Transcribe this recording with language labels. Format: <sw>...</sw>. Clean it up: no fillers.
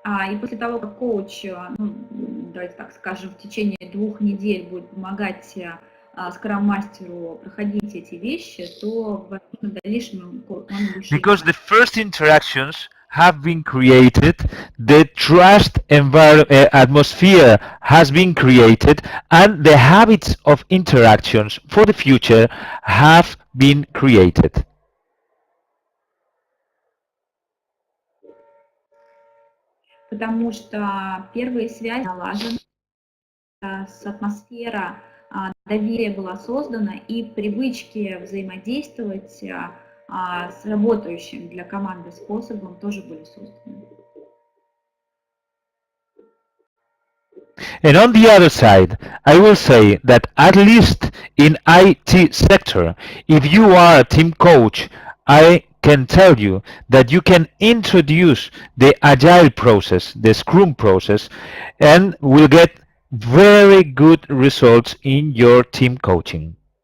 <ru>И после того, как коуч, ну, давайте так скажем, в течение 2 недель будет помогать скрам-мастеру проходить эти вещи, то в дальнейшем он больше...</ru> <en>Because the first interactions have been created, the trust atmosphere has been created, and the habits of interactions for the future have been created.</en> <ru>Потому что первые связи налажены, атмосфера доверия была создана, и привычки взаимодействовать с работающим для команды способом тоже были созданы.</ru> <en>And on the other side, I will say that at least in IT sector, if you are a team coach, I can tell you that you can introduce the AGILE process, the Scrum process, and will get very good results in your team coaching.</en>